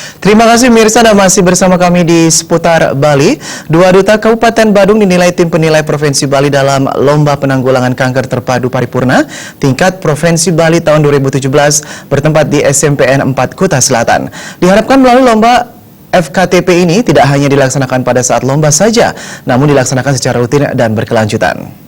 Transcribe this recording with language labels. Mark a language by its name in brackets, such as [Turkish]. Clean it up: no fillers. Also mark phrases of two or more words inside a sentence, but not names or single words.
[Indonesian] Terima kasih Mirsa, dan masih bersama kami di Seputar Bali. Dua duta Kabupaten Badung dinilai tim penilai Provinsi Bali dalam Lomba Penanggulangan Kanker Terpadu Paripurna tingkat Provinsi Bali tahun 2017 bertempat di SMPN 4 Kuta Selatan. Diharapkan melalui lomba FKTP ini tidak hanya dilaksanakan pada saat lomba saja, namun dilaksanakan secara rutin dan berkelanjutan.